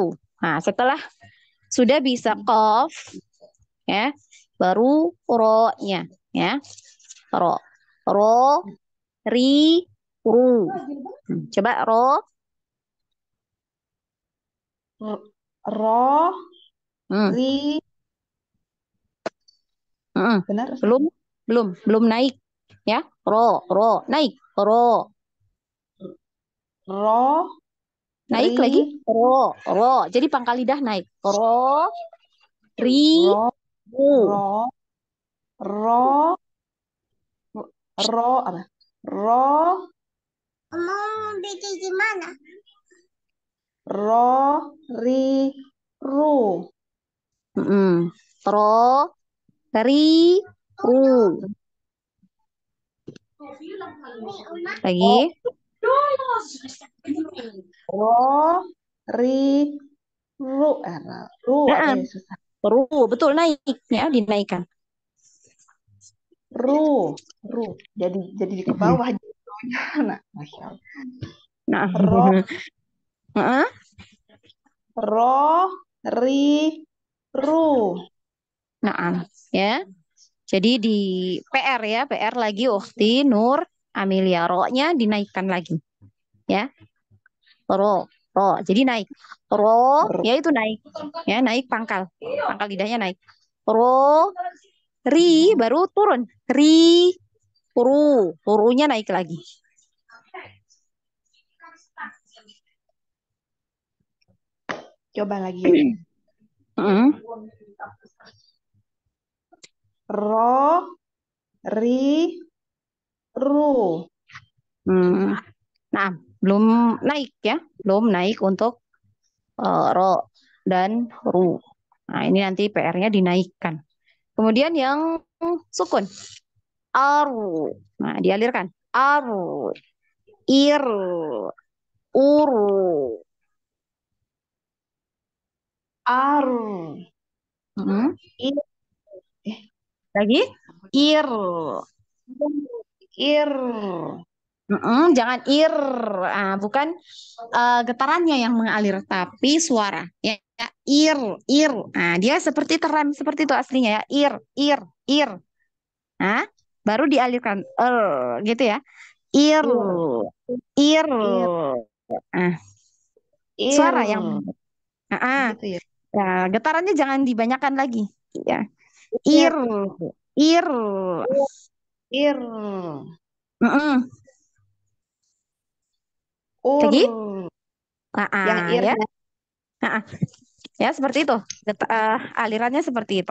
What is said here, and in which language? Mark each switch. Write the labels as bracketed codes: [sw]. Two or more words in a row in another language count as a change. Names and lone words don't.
[id] Nah, setelah sudah bisa qaf ya, baru ro-nya ya. Ro. Ro, ri, ru. Coba ro. Ro. Hmm. Ri. Benar? Belum naik ya. Ro naik. Ro. ro, Naik ri, lagi. Ro. Jadi pangkal lidah naik. Ro, ri, ro, ru. ro, ro, ro, apa? Ro, ro, ri, ru. Mm-mm. Ro, ri, ru. Lagi. Ro, ri, ru. Ru apa Nah, ya susah. ru. Betul naik ya, dinaikkan. Ru, ru. Jadi ke bawah. Nah, [ar] ما شاء الله. [id] Nah, Ro, Heeh. ro, ri, ru. Nah, ya. Jadi di PR ya, PR lagi Ukti Nur Amelia. Ro-nya dinaikkan lagi. Ya, ro. Ro. Jadi naik. Ro, Ru. ya itu naik. Ya, naik pangkal. Pangkal lidahnya naik. Ro, ri baru turun. Ri, ru. Runya naik lagi. Coba lagi ya. Heeh. Ro, ri, ru. Hmm. Nah, belum naik ya. Belum naik untuk ro dan ru. Nah, ini nanti PR-nya dinaikkan. Kemudian yang sukun. Aru. Nah, dialirkan. Aru. Ir. Uru. Ar. Hmm. Ir. Eh, Lagi. Ir. ir. Jangan ir. Bukan getarannya yang mengalir, tapi suara. Ya, ya, ir, ir. Nah, dia seperti terem seperti itu aslinya ya. Ir, ir, ir. Nah, baru dialirkan. Gitu ya. Ir, Ir. ir. Ir. Nah, Ir. suara yang Gitu ya. ya, getarannya jangan dibanyakan lagi. Ya. Ir. Ir, ir. Ir. Mm-mm. Ur. Lagi? Yang ir. Ya. Ah, ya seperti itu. Alirannya seperti itu.